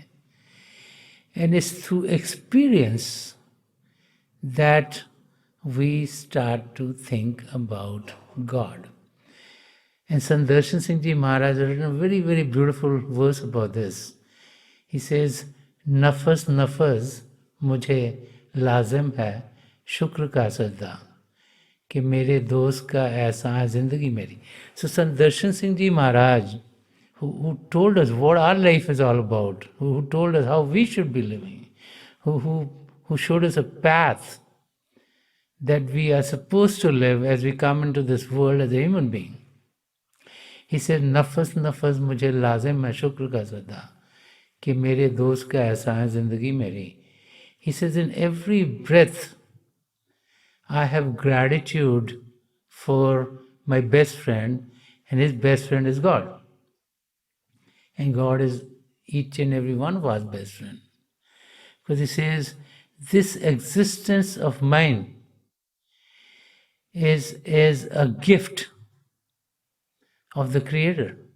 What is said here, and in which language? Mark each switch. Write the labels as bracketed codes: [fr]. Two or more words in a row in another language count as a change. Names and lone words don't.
[en] And it's through experience that we start to think about God. And Sant Rajinder Singh Maharaj has written a very, very beautiful verse about this. He says, [ur] "نفس نفس مجھے لازم ہے شکر کا سجدہ کہ میرے دوست کا ایسا ہے زندگی میری." [en] So Sant Darshan Singh Ji Maharaj, who told us what our life is all about, who told us how we should be living, who showed us a path that we are supposed to live as we come into this world as a human being. He said, [ur] "نفس نفس مجھے لازم ہے شکر کا سجدہ کہ میرے دوست کا ایسا ہے زندگی میری." [en] He says, in every breath I have gratitude for my best friend, and his best friend is God. And God is each and every one of our best friend. Because he says, this existence of mine is a gift of the Creator.